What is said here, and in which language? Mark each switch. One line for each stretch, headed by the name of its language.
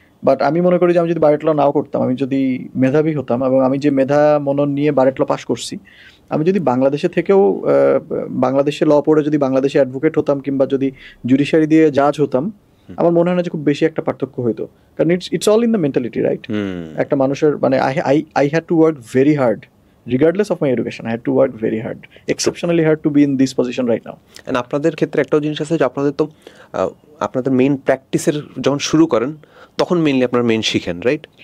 Bangla: But আমি মনে করি যে আমি যদি বারেট ল নাও করতাম, আমি যদি মেধাবী হতাম, এবং আমি যে মেধা মনন নিয়ে বারেট ল পাস করছি, আমি যদি বাংলাদেশে থেকেও বাংলাদেশে ল পড়ে যদি বাংলাদেশে অ্যাডভোকেট হতাম কিংবা যদি জুডিশিয়ারি দিয়ে জাজ হতাম, আমার মনে হয় না যে খুব বেশি একটা পার্থক্য হইতো।
English: কারণ it's all in the mentality, right?
Bangla: একটা মানুষের মানে
English: I had to work very hard regardless of my education. I had to work very hard, exceptionally hard to be in this position right now.
Bangla: And আপনাদের ক্ষেত্রে একটাও জিনিস আছে যে আপনাদের তো আপনাদের মেইন প্র্যাকটিসের যখন শুরু করেন তখন মেইনলি আপনারা মেইন শিখেন, রাইট?